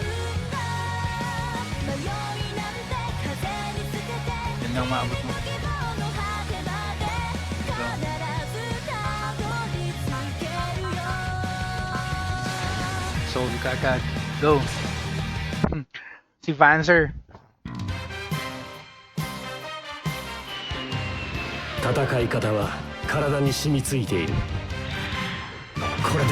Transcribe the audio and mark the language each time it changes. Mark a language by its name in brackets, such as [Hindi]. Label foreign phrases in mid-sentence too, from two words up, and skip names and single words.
[Filipino] Yan lang maabot mo. Go. Soul ka agad. Go. Si Vanzer. [Japanese] 戦い方は体に染みついている。これで